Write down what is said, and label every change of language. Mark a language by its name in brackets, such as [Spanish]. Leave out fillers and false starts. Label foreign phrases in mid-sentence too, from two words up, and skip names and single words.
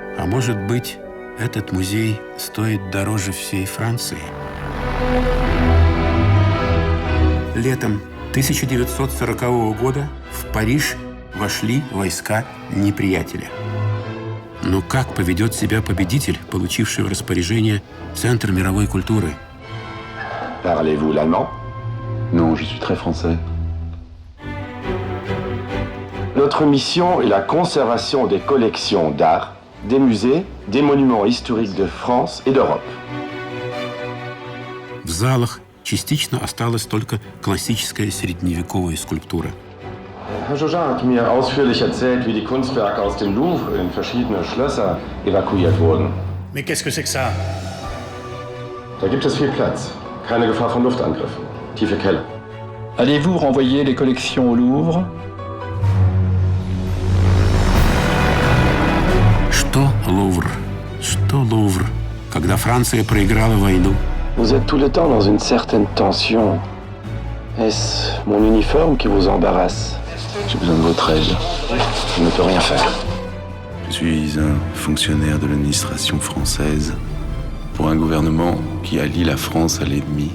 [Russian] может быть, этот музей стоит дороже всей Франции? Летом 1940 года в Париж вошли войска неприятеля. Но как поведет себя победитель, получивший в распоряжение Центр мировой культуры? [French] Parlez-vous l'allemand? Non, je suis très français. Notre mission est la conservation des collections d'art, des musées, des monuments historiques de France et d'Europe. [Russian] В залах частично осталась только классическая средневековая скульптура. [German] Herr Jaujin hat mir ausführlich erzählt, wie die Kunstwerke aus dem Louvre in verschiedene Schlösser evakuiert wurden. [French] Mais qu'est-ce que c'est que ça? [German] Da gibt es viel Platz, keine Gefahr von Luftangriffen, tiefe Keller. [French] Allez-vous renvoyer les collections au Louvre? [Russian] Что Лувр? Что Лувр? Когда Франция проиграла войну, [French] Vous êtes tout le temps dans une certaine tension. Est-ce mon uniforme qui vous embarrasse? J'ai besoin de votre aide. Je ne peux rien faire. Je suis un fonctionnaire de l'administration française pour un gouvernement qui allie la France à l'ennemi.